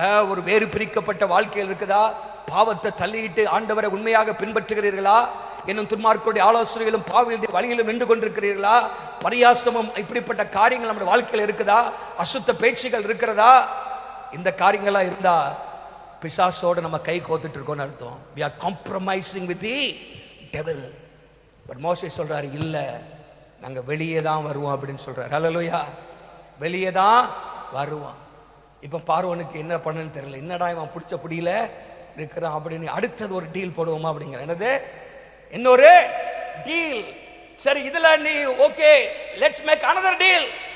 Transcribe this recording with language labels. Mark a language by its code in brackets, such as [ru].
[ta] ஒரு வேறு பிரிக்கப்பட்ட வாழ்க்கையில் இருக்குதா? பாவத்தை தள்ளிட்டு ஆண்டவரை உண்மையாக பின்பற்றுகிறீர்களா? இன்னும் துன்மார்க்கருடைய ஆலோசனைகளும் பாவியுடைய வழியிலும் நின்று கொண்டிருக்கிறீர்களா? பரியாசமும் இப்படிப்பட்ட காரியங்கள் நம்முடைய வாழ்க்கையில் இருக்குதா? அசுத்த பேச்சுகள் இருக்கிறதா? இந்த காரியங்களா இருந்தா பிசாசோட நம்ம கை கோத்துட்டு இருக்கோம்னு அர்த்தம். [en] we are compromising with the devil. [ta] But மோசே சொல்றாரு, இல்ல, நாங்க வெளியே தான் வருவோம் அப்படின்னு சொல்றாரு. ஹல்லேலூயா. வெளியே தான் வருவோம். இப்ப பார்வோனுக்கு என்ன பண்ணுன்னு தெரியல, என்னடா இவன் பிடிச்ச புடியில இருக்கிறான் அப்படின்னு அடுத்தது ஒரு டீல் போடுவோமா அப்படிங்கிற. என்னது? இன்னொரு டீல். சரி, இதுல நீ okay, [en] Let's make another deal.